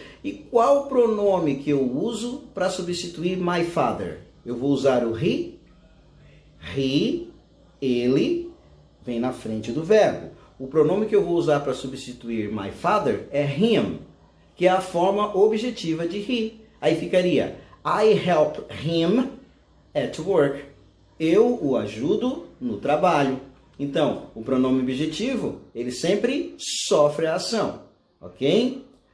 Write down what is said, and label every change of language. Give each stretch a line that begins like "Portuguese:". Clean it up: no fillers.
Portuguese: E qual pronome que eu uso para substituir
English: my father?
Portuguese: Eu vou usar o he, ele, vem na frente do verbo. O pronome que eu vou usar para substituir
English: my father
Portuguese: é him, que é a forma objetiva de he. Aí ficaria,
English: I help him at work.
Portuguese: Eu o ajudo no trabalho. Então, o pronome objetivo, ele sempre sofre a ação, ok?